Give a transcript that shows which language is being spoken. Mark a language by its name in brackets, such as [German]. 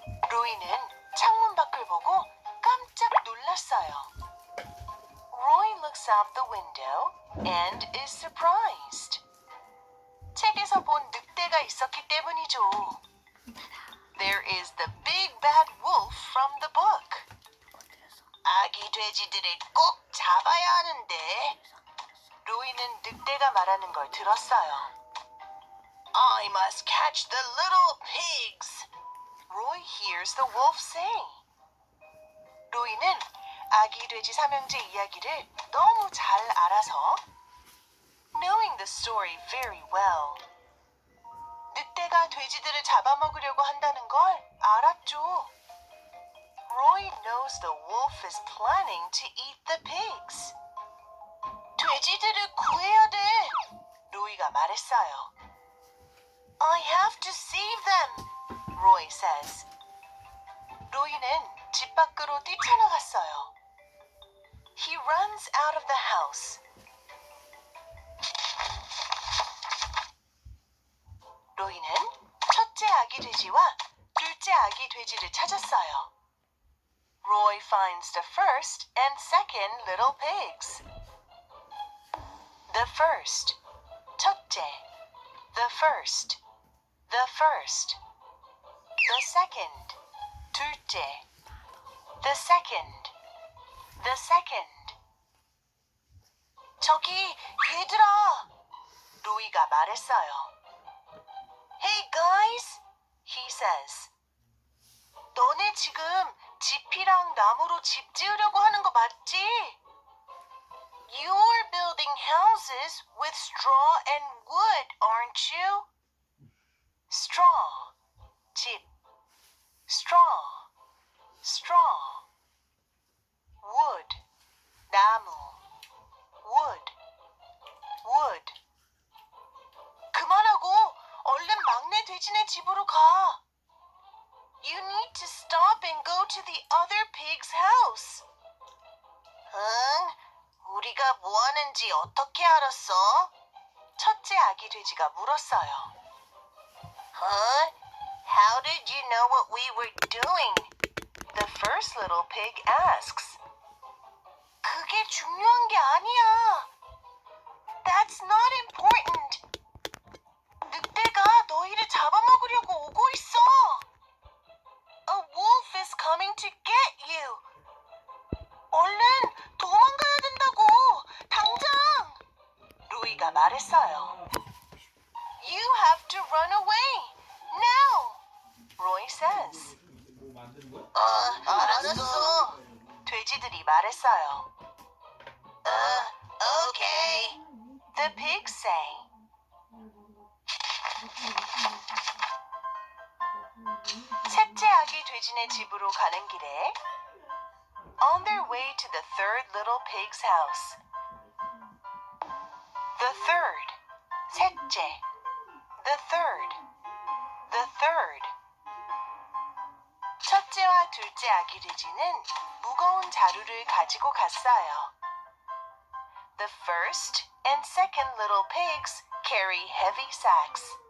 [Korean] 로이는 창문 밖을 보고 깜짝 놀랐어요. [English] Roy looks out the window and is surprised. [Korean] 책에서 본 늑대가 있었기 때문이죠. [English] There is the big bad wolf from the book. [Korean] 아기 돼지들을 꼭 잡아야 하는데. 로이는 늑대가 말하는 걸 들었어요. [English] I must catch the little pigs. Roy hears the wolf say. [Korean] 로이는 아기 돼지 삼형제 이야기를 너무 잘 알아서 [English] knowing the story very well. [Korean] 늑대가 돼지들을 잡아먹으려고 한다는 걸 알았죠. [English] Roy knows the wolf is planning to eat the pigs. [Korean] 돼지들을 구해야 돼. 로이가 말했어요. [English] I have to save them. Roy says. [Korean] 로이는 집 밖으로 뛰쳐나갔어요. [English] He runs out of the house. [Korean] 로이는 첫째 아기 돼지와 둘째 아기 돼지를 찾았어요. [English] Roy finds the first and second little pigs. The first. 첫째. The first. The first. The second. 둘째. The second. The second. [Korean] 저기 얘들아. 로이가 말했어요. [English] Hey guys, he says. [Korean] 너네 지금 지피랑 나무로 집 지으려고 하는 거 맞지? [English] You're building houses with straw and wood, aren't you? Straw, 집. Straw, straw. Wood, 나무. Wood, wood. [Korean] 그만하고 얼른 막내 돼지네 집으로 가. [English] You need to stop and go to the other pig's house. [Korean] 응? 우리가 뭐 하는지 어떻게 알았어? 첫째 아기 돼지가 물었어요. [English] Huh? How did you know what we were doing? The first little pig asks. [Korean] 그게 중요한 게 아니야. [English] That's not important. [Korean] 늑대가 너희를 잡아먹으려고 오고 있어. [English] A wolf is coming to get you. [Korean] 얼른 도망가야 된다고. 당장. 루이가 말했어요. [English] You have to run away. Now. Roy says. [Korean] 알았어. 돼지들이 말했어요. [English] Okay. The pigs say. [Korean] 셋째 아기 돼지네 집으로 가는 길에 [English] On their way to the third little pig's house. The third. 셋째. The third. The third. [Korean] 첫째와 둘째 아기 돼지는 무거운 자루를 가지고 갔어요. [English] The first and second little pigs carry heavy sacks.